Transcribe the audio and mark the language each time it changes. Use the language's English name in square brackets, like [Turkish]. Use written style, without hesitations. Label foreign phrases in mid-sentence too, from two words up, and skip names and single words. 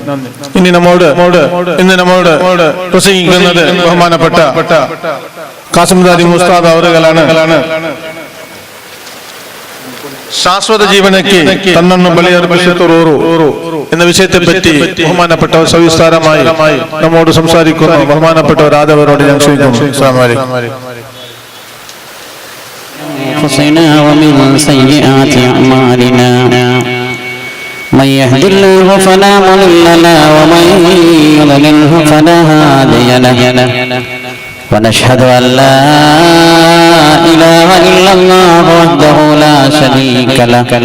[Malayalam] ഇന്ന് നമ്മോട് പ്രസംഗിക്കുന്നത് ബഹുമാനപ്പെട്ട കാസിം ദാരിമി ഉസ്താദ് അവറുകളാണ്. ശാശ്വത ജീവനക്ക് തന്നു ബലിയർപ്പിച്ചോറു എന്ന വിഷയത്തെ പറ്റി ബഹുമാനപ്പെട്ട സവിസ്താരമായി നമ്മോട് സംസാരിക്കുന്ന ബഹുമാനപ്പെട്ട രാജവരോട് ഞാൻ ക്ഷണിക്കുന്നു. [Arabic] السلام عليكم. ومن سيئات أعمالنا من يهد الله فلا مضل له ومن يضلله فلا هادي له ونشهد أن لا إله إلا الله وحده لا شريك له